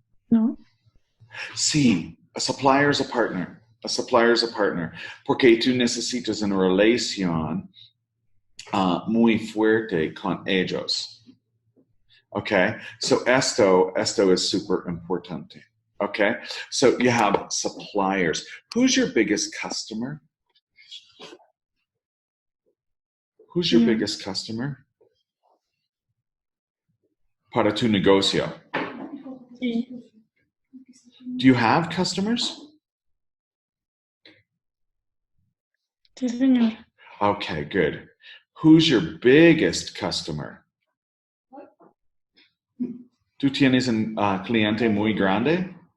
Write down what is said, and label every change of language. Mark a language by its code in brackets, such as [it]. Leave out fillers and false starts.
[en] No. Sí, a supplier is a partner. A supplier is a partner. [es] Porque tú necesitas una relación muy fuerte con ellos. [en] Okay, so esto is super importante. Okay, so you have suppliers. Who's your biggest customer? Who's your biggest customer? [es] Para tu negocio. Sí. [en] Do you have customers? [es] Sí, señor. [en] Okay, good. Who's your biggest customer? [es] ¿Tú tienes un cliente muy grande?